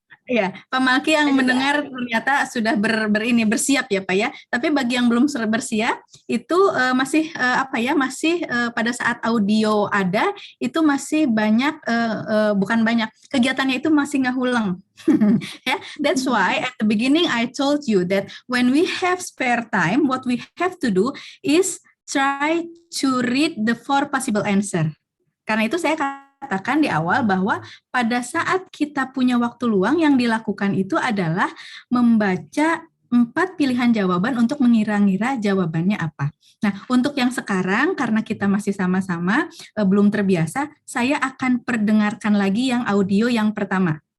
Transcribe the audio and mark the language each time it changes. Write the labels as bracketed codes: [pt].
[id] Ya, Pak Malki yang mendengar ternyata sudah bersiap ya Pak ya. Tapi bagi yang belum bersiap itu masih masih pada saat audio ada itu masih banyak bukan banyak kegiatannya itu masih ngulang. [en] Yeah, that's why at the beginning I told you that when we have spare time, what we have to do is try to read the 4 possible answer. [id] Karena itu saya katakan di awal bahwa pada saat kita punya waktu luang yang dilakukan itu adalah membaca 4 pilihan jawaban untuk mengira-ngira jawabannya apa. Nah, untuk yang sekarang karena kita masih sama-sama belum terbiasa, saya akan perdengarkan lagi yang audio yang pertama.